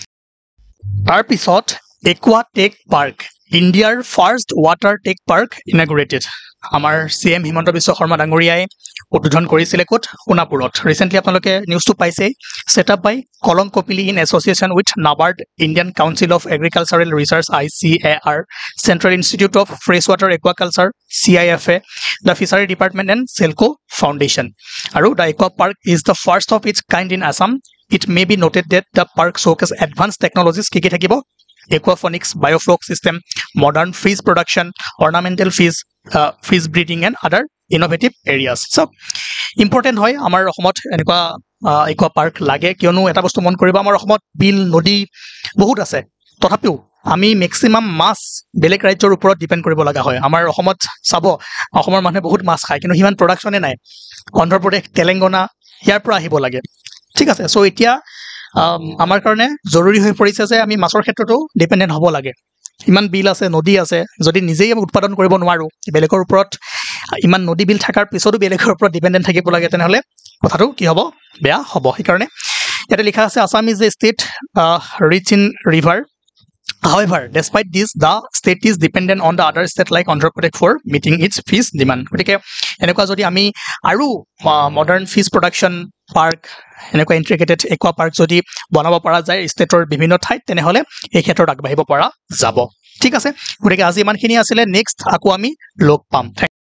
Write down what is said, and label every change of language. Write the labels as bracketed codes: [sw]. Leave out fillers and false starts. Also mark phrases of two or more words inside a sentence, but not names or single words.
[as] তাৰপিছত [en] Aqua Tech Park India's first water tech park inaugurated [as] আমাৰ CM হিমন্ত বিশ্ব শৰ্মা ডাঙৰীয়াই উদ্বোধন কৰিছিলে ক'ত সোণাপুৰত ৰিচেণ্টলি আপোনালোকে নিউজটো পাইছে [en] set up by Kolong Kopili in association with NABARD Indian Council of Agricultural Research ICAR Central Institute of Fresh Water Aquaculture CIFA the Fishery Department and SELCO Foundation [as] আৰু [en] The Aqua Park is the first of its kind in Assam it may be noted that the park showcases advance technologies [as] কি থাকিব [en] aquaponics biofloc system modern fish production ornamental fish breeding and other innovative areas so important [as] হয় আমাৰ অসমত এনেকুৱা aqua park লাগে কিয়নো এটা বস্তু মন কৰিবা আমাৰ অসমত বিল নদী বহুত আছে তথাপিও আমি ম্যাক্সিমাম মাছ বেলেগ ৰাজ্যৰ ওপৰত ডিপেন্ড কৰিব লগা হয় আমাৰ অসমত চাব অসমৰ মানুহে বহুত মাছ খায় কিন্তু হিমান প্ৰডাকচনে নাই অন্ধ্ৰপ্ৰদেশ তেলেংগানা ইয়াৰ পৰা আহিব লাগে ঠিক আছে সো এতিয়া আমাৰ কাৰণে জৰুৰী হৈ পৰিছে যে আমি মাছৰ ক্ষেত্ৰতো ডিপেন্ডেন্ট হ'ব লাগে ইমান বিল আছে নদী আছে যদি নিজেই উৎপাদন কৰিব নোৱাৰো বেলেগৰ ওপৰত ইমান নদী বিল থাকাৰ পিছতো বেলেগৰ ওপৰত ডিপেন্ডেন্ট থাকিব লাগে তেনেহলে কথাটো কি হ'ব বেয়া হ'ব সেই কাৰণে এটা লিখা আছে [en] Assam is a state rich in river However, despite this, the state is dependent on the other state like Andhra Pradesh for meeting its fish demand. [as] গতিকে এনেকুৱা যদি আমি আৰু [en] modern fish production park [as] এনেকুৱা [en] integrated aqua park [as] যদি বনাব পৰা যায় ষ্টেটৰ বিভিন্ন ঠাইত তেনেহ'লে এই ক্ষেত্ৰত আগবাঢ়িব পৰা যাব ঠিক আছে গতিকে আজি ইমানখিনি আছিলে নেক্সট আকৌ আমি লগ পাম